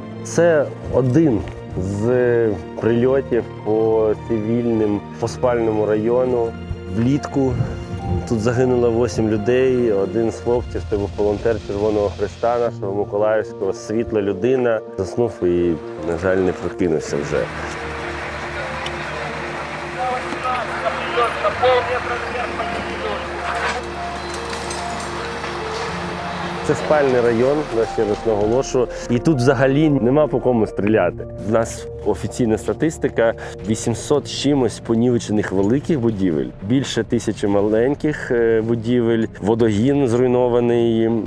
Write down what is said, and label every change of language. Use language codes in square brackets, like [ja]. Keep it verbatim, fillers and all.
[uk] Це один з прильотів по цивільним, по спальному району. Влітку тут загинуло вісім людей. Один з хлопців, це був волонтер Червоного Хреста нашого миколаївського, світла людина. Заснув і, на жаль, не прокинувся вже. [ru] пожалуйста, полметра вверх по коридору. [uk] Це спальний район, я ще раз наголошую. І тут взагалі нема по кому стріляти. У нас офіційна статистика – вісімсот чимось понівечених великих будівель, більше тисячі маленьких е, будівель, водогін зруйнований.